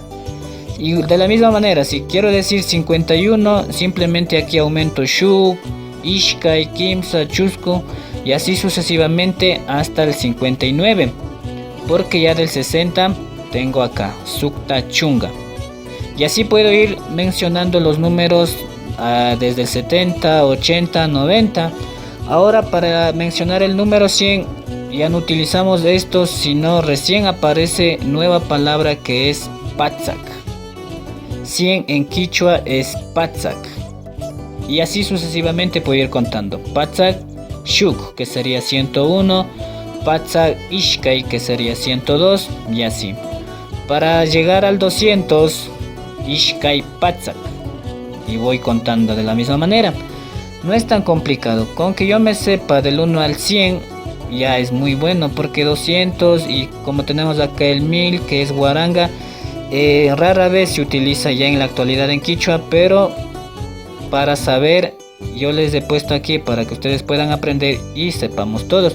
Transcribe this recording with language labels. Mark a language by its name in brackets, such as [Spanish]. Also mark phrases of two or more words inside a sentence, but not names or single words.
[Spanish] Y de la misma manera, si quiero decir 51, simplemente aquí aumento [Quechua] shuk, ishkay, kimsa, chusku [Spanish] y así sucesivamente hasta el 59, porque ya del 60 tengo acá sukta chunga. Y así puedo ir mencionando los números desde el 70, 80, 90. Ahora, para mencionar el número 100 ya no utilizamos estos, sino recién aparece nueva palabra que es patsak. 100 en quichua es patsak. Y así sucesivamente puedo ir contando. [Quechua] Patsak shuk, [Spanish] que sería 101. [Quechua] Patsak ishkay, [Spanish] que sería 102. Y así. Para llegar al 200, [Quechua] ishkay patsak. [Spanish] Y voy contando de la misma manera. No es tan complicado. Con que yo me sepa del 1 al 100, ya es muy bueno, porque 200 y como tenemos acá el 1000, que es guaranga, rara vez se utiliza ya en la actualidad en quichua, pero para saber yo les he puesto aquí para que ustedes puedan aprender y sepamos todos.